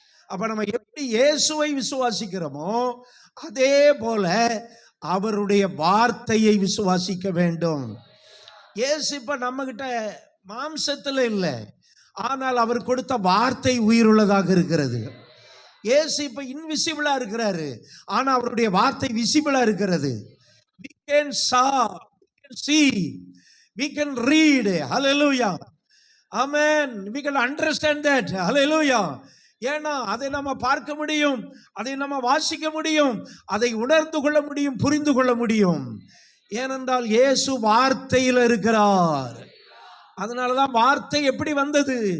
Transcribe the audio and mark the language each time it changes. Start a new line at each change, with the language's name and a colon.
Tamil: அப்ப நம்ம எப்படி இயேசுவை விசுவாசிக்கிறோமோ அதே போல அவருடைய வார்த்தையை விசுவாசிக்க வேண்டும். இயேசு இப்ப நம்ம கிட்ட மாம்சத்துல இல்லை, ஆனால் அவர் கொடுத்த வார்த்தை உயிருள்ளதாக இருக்கிறது. இயேசு இப்ப இன்விசிபிளா இருக்கிறாரு, ஆனா அவருடைய வார்த்தை விசிபிளா இருக்கிறது.
English: We can saw, we can see, we can read. Hallelujah. Amen. We can understand that. Hallelujah.
Tamil: ஏன்னா அதை நம்ம பார்க்க முடியும், அதை நம்ம வாசிக்க முடியும், அதை உணர்ந்து கொள்ள முடியும், புரிந்து கொள்ள முடியும். ஏனென்றால் இயேசு வார்த்தையில் இருக்கிறார். அதனாலதான் வார்த்தை எப்படி வந்தது?